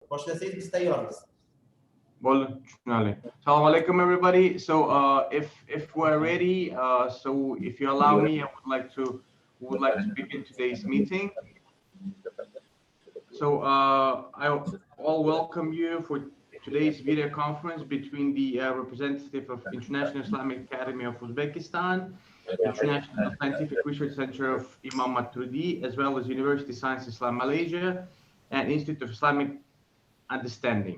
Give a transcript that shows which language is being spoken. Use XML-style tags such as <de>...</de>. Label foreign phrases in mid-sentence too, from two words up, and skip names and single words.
<uz>Boshlasangiz biz tayyormiz. Bo'ldi, tushunarli. Assalomu alaykum everybody.</uz> <en>So if we're ready, so if you allow me, I would like to begin today's meeting. So I all welcome you for today's video conference between the representative of International Islamic Academy of Uzbekistan, International Scientific Research Center of Imom Moturidiy, as well as University of Science Islam Malaysia and Institute of Islamic Understanding.</en>